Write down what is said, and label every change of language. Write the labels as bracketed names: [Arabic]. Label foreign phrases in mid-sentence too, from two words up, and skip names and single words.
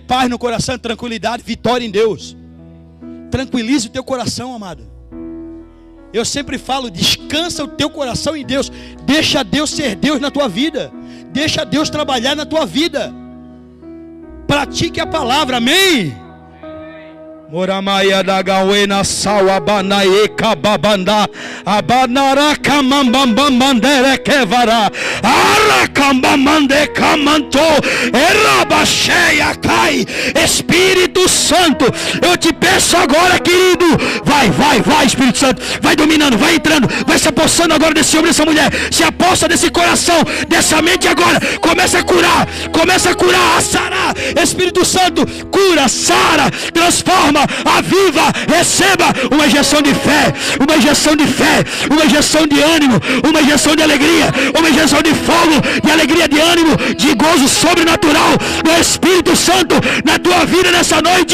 [Portuguese] Paz no coração, tranquilidade, vitória em Deus. Tranquilize o teu coração, amado. Eu sempre falo, descansa o teu coração em Deus. Deixa Deus ser Deus na tua vida. Deixa Deus trabalhar na tua vida. Pratique a palavra, amém? Moramaya da Gawena Sawabana Ekababanda Abanaraka Mambambambandere Kevara Arakambamande Kamanto Erabacheia Cai. Espírito Santo, eu te peço agora, querido, vai Espírito Santo, vai dominando, vai entrando, vai se apossando agora desse homem, dessa mulher, se aposta desse coração, dessa mente agora, começa a curar, a sarar. Espírito Santo, cura, sara, transforma, aviva, receba uma injeção de fé, uma injeção de ânimo, uma injeção de alegria, uma injeção de fogo, de alegria, de ânimo, de gozo sobrenatural do Espírito Santo na tua vida nessa noite.